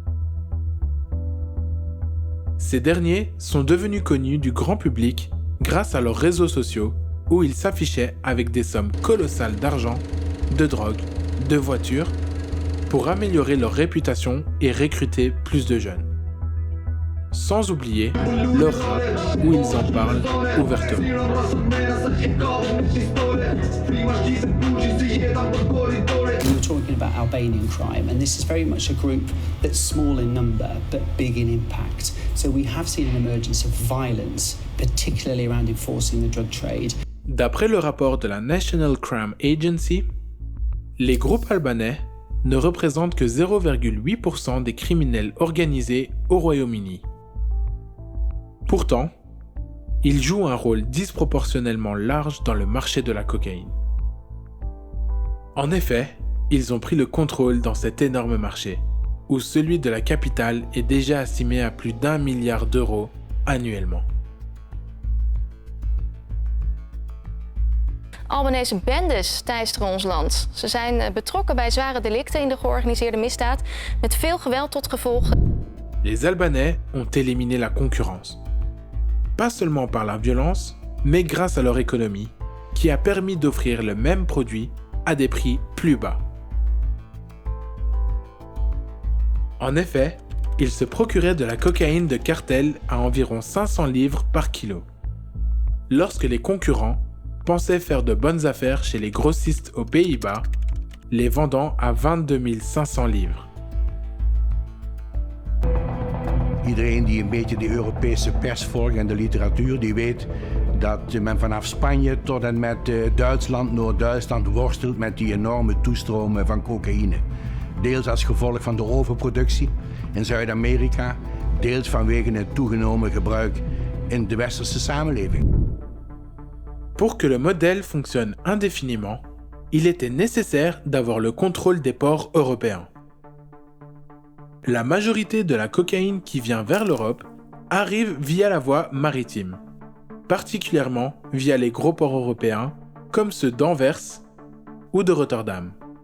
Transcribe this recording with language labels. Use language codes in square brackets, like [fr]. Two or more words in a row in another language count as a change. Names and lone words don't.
[fr] Ces derniers sont devenus connus du grand public grâce à leurs réseaux sociaux où ils s'affichaient avec des sommes colossales d'argent, de drogue, de voitures, pour améliorer leur réputation et recruter plus de jeunes. Sans oublier leur rap où ils en parlent ouvertement. [en] We're talking about Albanian crime, and this is very much a group that's small in number but big in impact. So we have seen an emergence of violence, particularly around enforcing the drug trade. [fr] D'après le rapport de la National Crime Agency, les groupes albanais ne représentent que 0,8% des criminels organisés au Royaume-Uni. Pourtant, ils jouent un rôle disproportionnellement large dans le marché de la cocaïne. En effet, ils ont pris le contrôle dans cet énorme marché, où celui de la capitale est déjà estimé à plus d'1 milliard d'euros annuellement. [nl] Albanese bendes teisteren ons land. Ze zijn betrokken bij zware delicten in de georganiseerde misdaad met veel geweld tot gevolg. [fr] Les Albanais ont éliminé la concurrence. Pas seulement par la violence, mais grâce à leur économie, qui a permis d'offrir le même produit à des prix plus bas. En effet, ils se procuraient de la cocaïne de cartel à environ 500 livres par kilo. Lorsque les concurrents pensaient faire de bonnes affaires chez les grossistes aux Pays-Bas, les vendant à 22 500 livres. [nl] Iedereen die een beetje de Europese pers volgt en de literatuur, die weet dat men vanaf Spanje tot en met Duitsland, Noord-Duitsland worstelt met die enorme toestromen van cocaïne. Deels als gevolg van de overproductie in Zuid-Amerika, deels vanwege het toegenomen gebruik in de westerse samenleving. [fr] Pour que le modèle fonctionne indéfiniment, il était nécessaire d'avoir le contrôle des ports européens. La majorité de la cocaïne qui vient vers l'Europe arrive via la voie maritime, particulièrement via les gros ports européens comme ceux d'Anvers ou de Rotterdam.